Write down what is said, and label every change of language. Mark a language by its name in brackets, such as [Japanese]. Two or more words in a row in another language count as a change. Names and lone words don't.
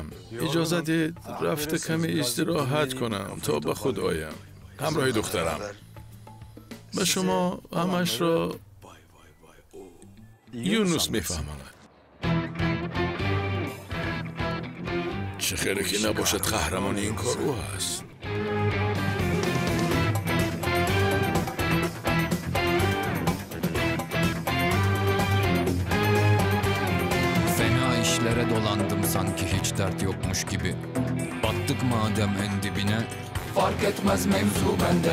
[Persian] اجازه دید رفته کمی استراحت کنم تا به خود آیم همراه دخترم. به شما همش را یونس میفهماند. چه خیره که نباشد قهرمان این کار او هست. [Turkish] İşlere dolandım sanki hiç dert yokmuş gibi. Battık madem en dibine, fark etmez mevzu bende.